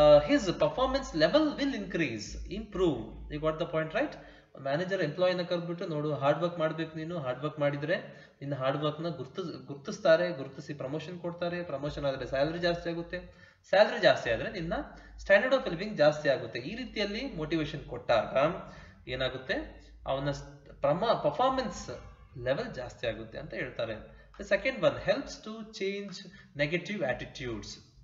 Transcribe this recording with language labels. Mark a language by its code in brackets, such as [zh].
[en] His performance level will improve. You got the point, right? [kn] Manager ಎಂಪ್ಲಾಯಿನ ಕರೆದ್ಬಿಟ್ಟು, ನೋಡು hard work ಮಾಡ್ಬೇಕು, ನೀನು hard work ಮಾಡಿದ್ರೆ ನಿನ್ನ ಹಾರ್ಡ್ ವರ್ಕ್ ನ ಗುರುತಿಸಿ ಪ್ರಮೋಷನ್ ಕೊಡ್ತಾರೆ. ಪ್ರಮೋಷನ್ ಆದ್ರೆ ಸ್ಯಾಲರಿ ಜಾಸ್ತಿ ಆಗುತ್ತೆ, ಸ್ಯಾಲರಿ ಜಾಸ್ತಿ ಆದ್ರೆ ನಿನ್ನ ಸ್ಟ್ಯಾಂಡರ್ಡ್ ಆಫ್ ಲಿವಿಂಗ್ ಜಾಸ್ತಿ ಆಗುತ್ತೆ. ಈ ರೀತಿಯಲ್ಲಿ ಮೋಟಿವೇಶನ್ ಕೊಟ್ಟಾಗ ಏನಾಗುತ್ತೆ, ಅವನ ಪರ್ಫಾರ್ಮೆನ್ಸ್ ಲೆವೆಲ್ ಜಾಸ್ತಿ ಆಗುತ್ತೆ ಅಂತ ಹೇಳ್ತಾರೆ. [en] The second one helps to change negative attitudes.